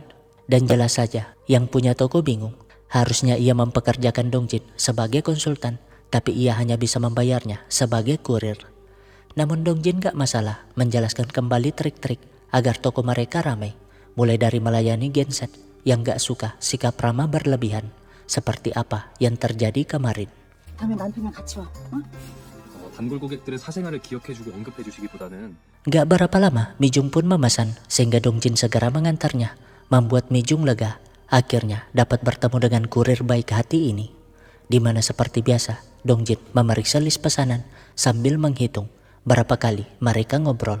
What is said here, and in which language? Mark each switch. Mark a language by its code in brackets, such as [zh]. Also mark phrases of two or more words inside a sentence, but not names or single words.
[id] Dan jelas saja yang punya toko bingung, harusnya ia mempekerjakan Dongjin sebagai konsultan, tapi ia hanya bisa membayarnya sebagai kurir. Namun Dongjin gak masalah menjelaskan kembali trik-trik agar toko mereka ramai, mulai dari melayani genset yang gak suka sikap ramah berlebihan, seperti apa yang terjadi kemarin. [ko] 단골 고객들의 사생활을 기억해주고 언급해주시기보다는 [id] Gak berapa lama Mijung pun memesan, sehingga Dongjin segera mengantarnya, membuat Mijung lega. Akhirnya dapat bertemu dengan kurir baik hati ini, di mana seperti biasa Dongjin memeriksa list pesanan sambil menghitung berapa kali mereka ngobrol.